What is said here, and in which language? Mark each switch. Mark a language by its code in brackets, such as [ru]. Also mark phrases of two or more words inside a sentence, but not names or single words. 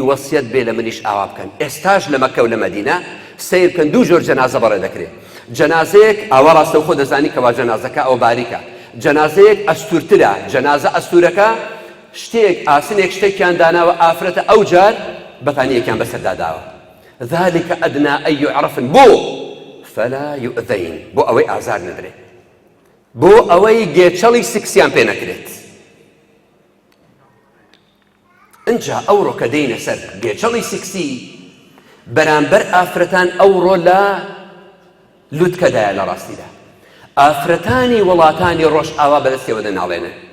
[ckb] وەسیەت بێ لە منیش ئاوا بکەن ئێستاش لە مەکە و لە مەدینە سیر بکەن دوو جۆر جەنازە بەڕێ دەکرێت جەنازەیەک ئاوا ڕاستە و خۆ دەزانی کەوا جەنازەکە ئەو باریکە جەنازەیەک ئەستورترە جەنازە ئەستورەکە شتێک ئاسنێک شتێکیان داناوە ئافرەتە ئەو جار بەتانیەکیان بەسەرداداوە [ar] ذلك أدنى أن يعرفن [ckb] بۆ [ar] فلا يؤذين [ckb] بۆ ئەوەی ئازار نەدرێت بۆ ئەوەی گێچەڵی سکسیان پێ نەکرێت ئەنجا ئەوڕۆ کە دەینە سەر گێچەڵی سکسی بەرامبەر ئافرەتان ئەوڕۆ لە لوتکەدایە لە ڕاستیدا ئافرەتانی وڵاتانی ڕۆژئاوا بەدەستیەوە دەناڵێنن